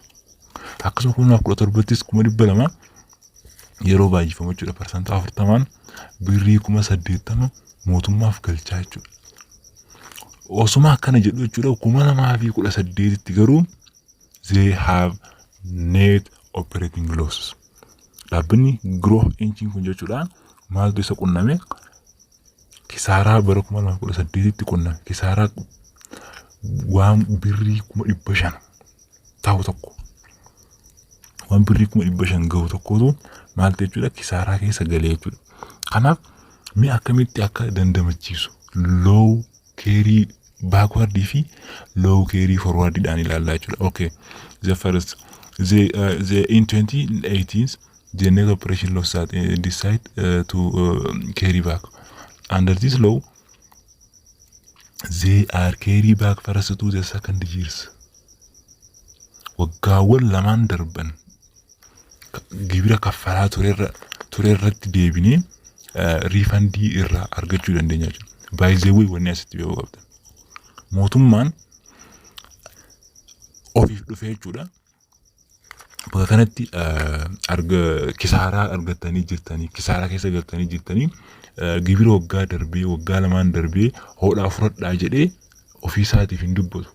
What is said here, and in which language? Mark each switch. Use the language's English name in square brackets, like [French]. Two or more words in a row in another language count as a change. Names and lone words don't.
[Oromo] Akkasuma kuma namaaf 17tti 200 yeroo baay'ifamu jechuudha percentaa 40 birrii 80 mootummaaf galchaa jechuudha. Osuma akkana jedhu jechuudha kuma namaaf 18tti garuu [English] they have net operating losses. [Oromo] Dhaabbanni [English] grow engine [Oromo] kun jechuudha maaltu isa qunname kisaaraa bara 2018tti qunname kisaaraa waan birrii 500 ta'u tokko waan birrii 500 ga'u tokkotu maal jechuudha kisaaraa keessa galee jechuudha. Kanaaf mee akkamitti akka dandamachiisu [English] low carry backward [Oromo] fi [English] low carry forward [Oromo] dhaan ilaallaa jechuudha. [English] Okay, the first the in 2018 the net operation loss that decide to carry back. Under this law, they are carry back first to the second years. [Oromo] Waggaawwan lamaan darban gibira kaffalaa ture irratti deebinee refundii irraa argachuu dandeenya jechuudha. [English] By the way, [Oromo] wanni asitti beekuu qabdan. Mootummaan ofiif dhufee jechuudha. Bakka kanatti kisaaraa argattanii jirtanii, kisaaraa keessa galtanii jirtanii, gibira waggaa darbee, waggaa lamaan darbee hodhaa fudhadhaa jedhee ofii isaatiif hin dubbatu.